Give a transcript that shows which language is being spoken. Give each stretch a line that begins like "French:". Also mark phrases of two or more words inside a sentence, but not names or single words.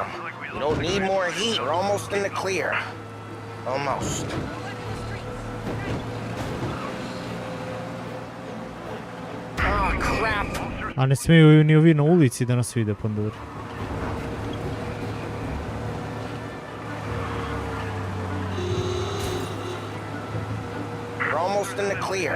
English: We don't need more heat. We're almost in the clear. Almost. Oh, crap.
Croatian: A ne smiju ni ovi na ulici da nas vide panduri.
English: We're almost in the clear.